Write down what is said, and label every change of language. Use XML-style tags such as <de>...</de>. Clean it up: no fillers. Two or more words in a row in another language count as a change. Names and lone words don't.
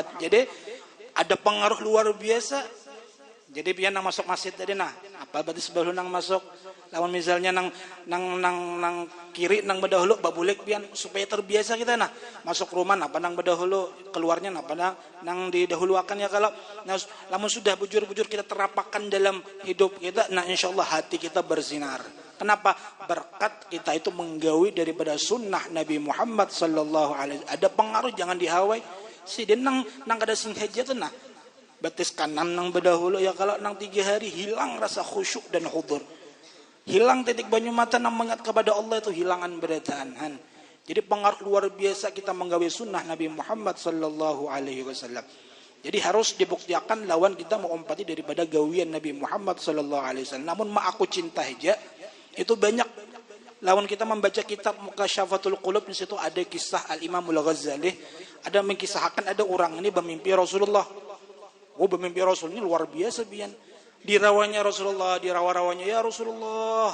<bjn>Jadi ada pengaruh luar biasa. Jadi pian nang masuk masjid tadi nah, apa berarti sebelum nang masuk lawan misalnya nang kiri nang bedahulu babulek pian supaya terbiasa kita nah masuk rumah apa nang bedahulu keluarnya apa nang didahuluakan ya. Kalau nah, lamun sudah bujur-bujur kita terapakkan dalam hidup kita, nah insyaallah hati kita bersinar. Kenapa? Berkat kita itu menggawi daripada sunnah Nabi Muhammad</bjn> <ar>صلى الله عليه وسلم.</ar> <bjn>Ada pengaruh jangan dihawai. Sidin nang kada sing haja tuh nah batis kanan nang bedahulu ya. Kalau nang 3 hari hilang rasa khusyuk dan hudur. Hilang titik banyu mata nang mengingat kepada Allah itu hilangan berataan. Jadi pengaruh luar biasa kita menggawe sunnah Nabi Muhammad</bjn> <ar>صلى الله عليه وسلم.</ar> <bjn>Jadi harus dibuktikan lawan kita mengompati daripada gawian Nabi Muhammad</bjn> <ar>صلى الله عليه وسلم.</ar> <bjn>Namun aku cinta aja itu banyak. Lawan kita membaca kitab Mukasyafatul Qulub di situ ada kisah Al-Imamul Ghazali, ada mengkisahkan ada orang ini bermimpi Rasulullah. Bermimpi Rasul ini luar biasa bian. Dirawanya Rasulullah, dirawa-rawanya ya Rasulullah.</bjn>